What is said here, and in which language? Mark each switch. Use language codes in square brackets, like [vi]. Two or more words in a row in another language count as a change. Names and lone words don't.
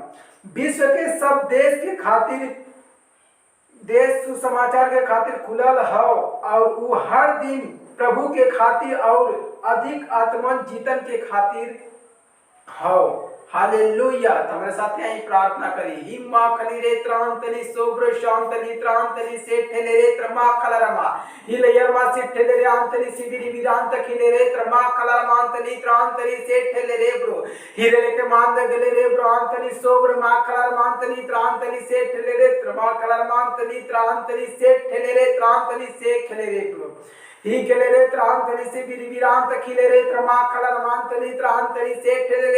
[hi] विश्व के सब देश के खातिर देश सुसमाचार के खातिर खुलल हो और वो हर दिन प्रभु के खातिर और अधिक आत्मन जीतन के खातिर हो। हालेलुया। तो हमारे साथ यही प्रार्थना करी। हिम्मा खलीरे त्रांतली सोब्र शांतली त्रांतली से ठेलेरे त्रमा खलरमा हिलयरमा से ठेलेरे आंतली सिबिरी विरांत खिलेरे त्रमा खलरमांतली त्रांतली से ठेलेरे ब्रो हिरेले के मांद गलेरे ब्रो आंतली सोब्र मा खलरमांतली त्रांतली से ठेलेरे त्रमा खलरमांतली त्रांतली से ठेलेरे त्रांतली से खिलेरे ब्रो ही केलेरे त्रांतली से विरांत खिलेरे त्रमा खलरमांतली त्रांतली से ठेलेरे